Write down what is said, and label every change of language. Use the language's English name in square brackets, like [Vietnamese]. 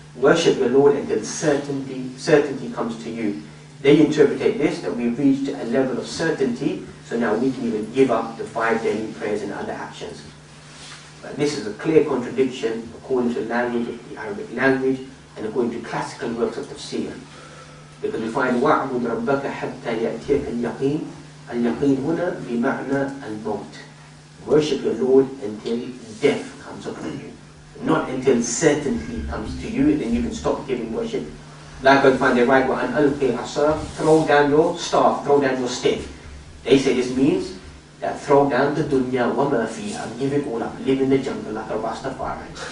[English] Worship your Lord until certainty comes to you. They interpret this, that we've reached a level of certainty, so now we can even give up the 5 daily prayers and other actions. But this is a clear contradiction according to the language of the Arabic language and according to classical works of tafsir. Because we find [Arabic] وَعْبُدْ رَبَّكَ حَتَّى يَأْتِيَكَ الْيَقِينَ. Al-yaqeen huna bima'na al-maut. [English] Worship your Lord until death comes upon you. Not until certainty comes to you, and then you can stop giving worship. Likewise, find they write, [Arabic] وَأَنْ أَلْقِي عَصَاكَ, [English] throw down your staff, throw down your stick. They say this means that throw down the dunya [Arabic] وَمَا فِيهَا, [English] give it all up, live in the jungle like a Rastafari.